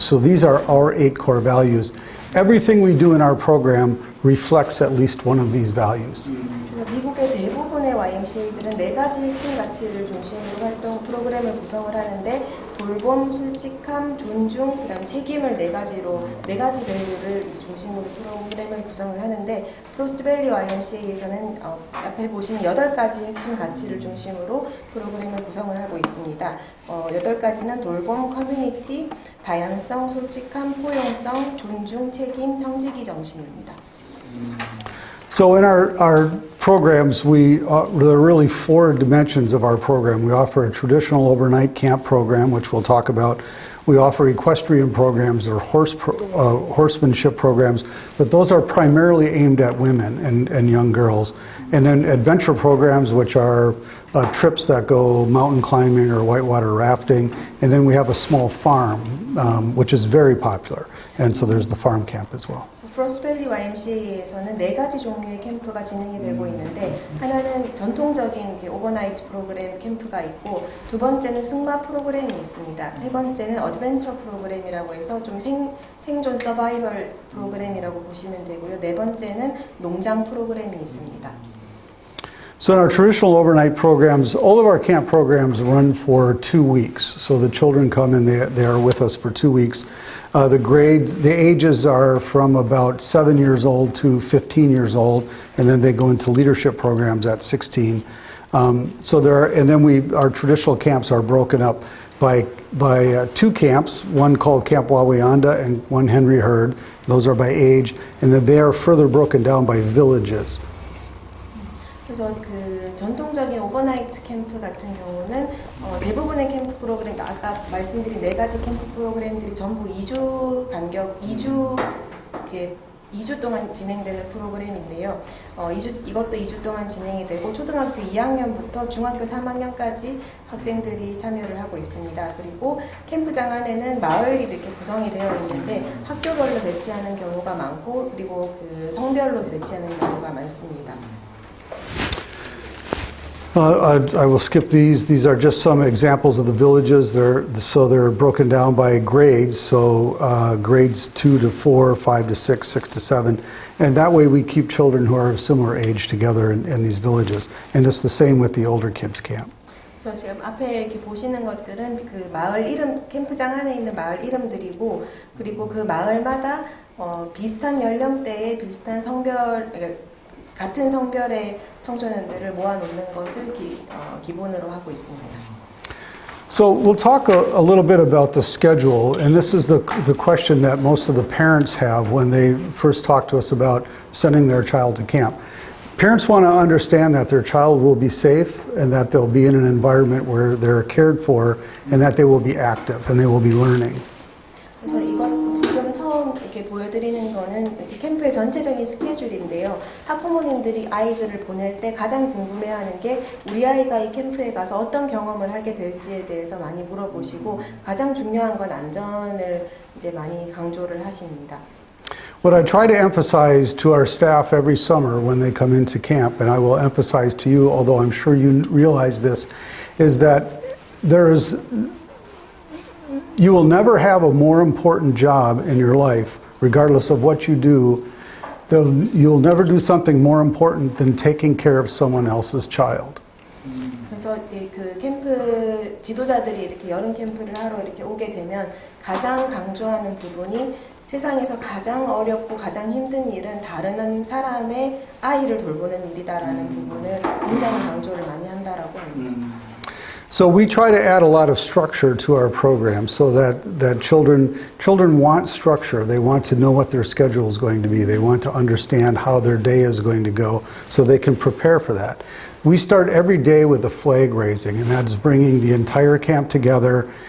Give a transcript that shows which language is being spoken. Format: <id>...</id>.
<en>So these are our 8 core values. Everything we do in our program reflects at least one of these values.</en> <ko>미국의 대부분의 YMCA들은 4가지 핵심 가치를 중심으로 활동 프로그램을 구성을 하는데 돌봄, 솔직함, 존중, 그다음 책임을 4가지 밸류를 중심으로 프로그램을 구성을 하는데 프로스트 밸리 YMCA에서는 앞에 보시는 8가지 핵심 가치를 중심으로 프로그램을 구성을 하고 있습니다. 8가지는 돌봄, 커뮤니티, 다양성, 솔직함, 포용성, 존중, 책임, 청지기 정신입니다.</ko> <en>So in our programs, there are really 4 dimensions of our program. We offer a traditional overnight camp program, which we'll talk about. We offer equestrian programs or horsemanship programs, but those are primarily aimed at women and young girls. And then adventure programs, which are trips that go mountain climbing or whitewater rafting. And then we have a small farm, which is very popular. And so there's the farm camp as well. 프로스트 밸리 YMCA에서는 4가지 종류의 캠프가 진행이 되고 있는데 하나는 전통적인 오버나이트 프로그램 캠프가 있고 두 번째는 승마 프로그램이 있습니다. 세 번째는 어드벤처 프로그램이라고 해서 좀 생존 서바이벌 프로그램이라고 보시면 되고요. 네 번째는 농장 프로그램이 있습니다. So in our traditional overnight programs, all of our camp programs run for 2 weeks. So the children come and they are with us for 2 weeks. The ages are from about 7 years old to 15 years old, and then they go into leadership programs at 16. So there are, and then our traditional camps are broken up by two camps, one called Camp Wawayanda and one Henry Herd. Those are by age, and then they are further broken down by villages.</en> <ko>그래서 그 전통적인 오버나이트 캠프 같은 경우는 대부분의 캠프 프로그램, 아까 말씀드린 4가지 캠프 프로그램들이 전부 2주 간격, 2주 동안 진행되는 프로그램인데요. 이것도 2주 동안 진행이 되고 초등학교 2학년부터 중학교 3학년까지 학생들이 참여를 하고 있습니다. 그리고 캠프장 안에는 마을이 이렇게 구성이 되어 있는데 학교별로 배치하는 경우가 많고 그리고 그 성별로 배치하는 경우가 많습니다.</ko> <en>I will skip these. These are just some examples of the villages. They're broken down by grades. So grades 2 to 4, 5 to 6, 6 to 7. And that way we keep children who are of similar age together in these villages. And it's the same with the older kids camp.</en> <ko>그래서 지금 앞에 이렇게 보시는 것들은 그 마을 이름, 캠프장 안에 있는 마을 이름들이고 그리고 그 마을마다 비슷한 연령대의 비슷한 성별, 같은 성별의 청소년들을 모아놓는 것을 기본으로 하고 있습니다.</ko> <en>So we'll talk a little bit about the schedule, and this is the question that most of the parents have when they first talk to us about sending their child to camp. Parents want to understand that their child will be safe and that they'll be in an environment where they're cared for and that they will be active and they will be learning.</en> <ko>그래서 이건 지금 처음 이렇게 보여드리는 거는 캠프의 전체적인 스케줄인데요. 학부모님들이 아이들을 보낼 때 가장 궁금해하는 게 우리 아이가 이 캠프에 가서 어떤 경험을 하게 될지에 대해서 많이 물어보시고 가장 중요한 건 안전을 이제 많이 강조를 하십니다.</ko> <en>What I try to emphasize to our staff every summer when they come into camp, and I will emphasize to you, although I'm sure you realize this, is that you will never have a more important job in your life, regardless of what you do. You'll never do something more important than taking care of someone else's child.</en> <ko>그래서 그 캠프 지도자들이 이렇게 여름 캠프를 하러 이렇게 오게 되면 가장 강조하는 부분이 세상에서 가장 어렵고 가장 힘든 일은 다른 사람의 아이를 돌보는 일이다라는 부분을 굉장히 강조를 많이 한다라고 합니다.</ko> <en>So we try to add a lot of structure to our program so that children want structure. They want to know what their schedule is going to be. They want to understand how their day is going to go so they can prepare for that. We start every day with the flag raising, and that's bringing the entire camp together.</en>